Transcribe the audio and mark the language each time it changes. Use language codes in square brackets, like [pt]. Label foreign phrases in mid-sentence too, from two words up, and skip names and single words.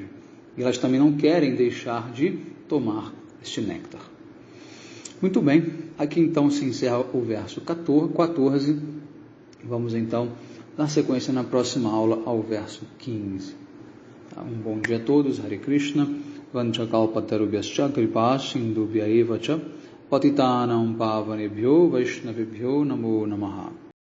[pt] E elas também não querem deixar de tomar este néctar. Muito bem, aqui então se encerra o verso 14. Vamos então dar sequência na próxima aula ao verso 15. Um bom dia a todos, [sa] हरे कृष्ण वाञ्छाकल्पतरुभ्यश्च कृपा सिन्धुभ्य एव च पतितानां पावनेभ्यो वैष्णवेभ्यो नमो नमः.